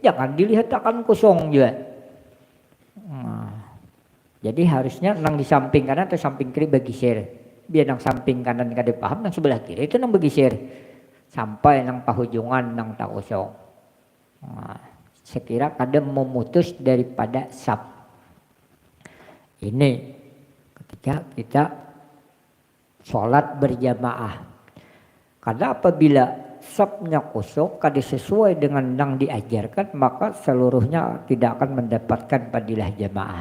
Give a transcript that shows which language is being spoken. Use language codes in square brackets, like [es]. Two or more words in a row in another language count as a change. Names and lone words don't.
[bjn] jangan dilihat akan kosong juga. Jadi harusnya nang di samping kanan atau samping kiri bergeser. Biar nang samping kanan kada paham, nang sebelah kiri itu nang bergeser. Sampai nang pahujungan nang tak kosong. Sekira kada memutus daripada saf. [id] Ini ketika kita sholat berjamaah. Karena apabila safnya kosong kada sesuai dengan yang diajarkan, maka seluruhnya tidak akan mendapatkan fadilah jamaah.